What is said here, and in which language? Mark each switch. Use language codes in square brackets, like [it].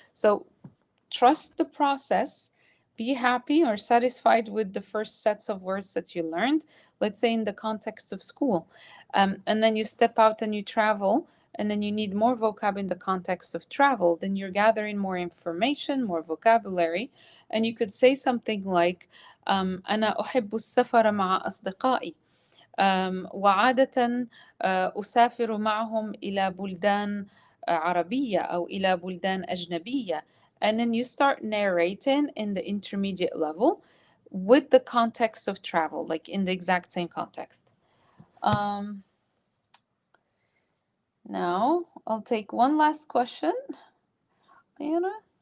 [en] So trust the process. Be happy or satisfied with the first sets of words that you learned, let's say in the context of school. And then you step out and you travel, and then you need more vocab in the context of travel. Then you're gathering more information, more vocabulary. And you could say something like, [ar] أنا أحب السفر مع أصدقائي. وعادة أسافر معهم إلى بلدان عربية أو إلى بلدان أجنبية. [en] And then you start narrating in the intermediate level with the context of travel, like in the exact same context. Now I'll take one last question. Ayana?